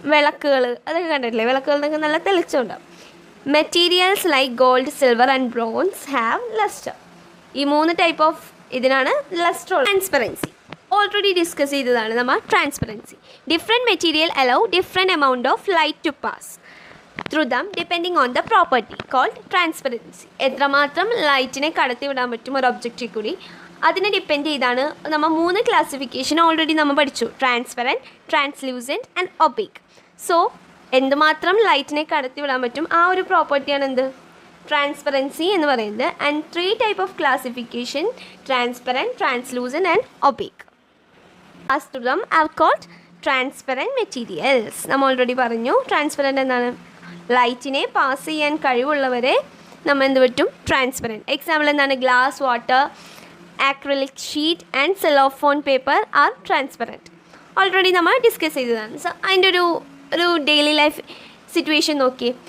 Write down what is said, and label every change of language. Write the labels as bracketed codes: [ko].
[ml] വിളക്കുകൾ അതൊക്കെ കണ്ടിട്ടില്ലേ, വിളക്കുകളിലൊക്കെ നല്ല തെളിച്ചമുണ്ടാവും. [en] Materials like gold, silver and bronze have lustre. [ml] ഈ 3 ടൈപ്പ് ഓഫ് ഇതിനാണ് ലസ്റ്റർ. ട്രാൻസ്പെറൻസി ഓൾറെഡി ഡിസ്കസ് ചെയ്തതാണ് നമ്മൾ. Transparency, [en] Different material allow different amount of light to pass. through them depending on the property called transparency. [ml] എത്രമാത്രം ലൈറ്റിനെ കടത്തി വിടാൻ പറ്റും ഒരു ഒബ്ജക്റ്റിൽ കൂടി അതിനെ ഡിപ്പെൻഡ് ചെയ്താണ് നമ്മൾ 3 ക്ലാസിഫിക്കേഷൻ ഓൾറെഡി നമ്മൾ പഠിച്ചു. Transparent, translucent and opaque. So എന്തുമാത്രം ലൈറ്റിനെ കടത്തി വിടാൻ പറ്റും ആ ഒരു പ്രോപ്പർട്ടിയാണ് എന്ത്, ട്രാൻസ്പെറൻസി എന്ന് പറയുന്നത്. [en] And 3 type of classification: transparent, translucent and opaque. As to them are called transparent materials. [ml] നമ്മൾ ഓൾറെഡി പറഞ്ഞു ട്രാൻസ്പെറൻറ്റ് എന്താണ്, ലൈറ്റിനെ പാസ് ചെയ്യാൻ കഴിവുള്ളവരെ നമ്മൾ എന്ത് പറ്റും, ട്രാൻസ്പെറൻറ്റ്. എക്സാമ്പിൾ എന്താണ്, [en] Glass, water, acrylic sheet and cellophane paper are transparent. [ml] Already നമ്മൾ ഡിസ്കസ് ചെയ്തതാണ്. സോ അതിൻ്റെ ഒരു ഡെയിലി ലൈഫ് സിറ്റുവേഷൻ നോക്കി.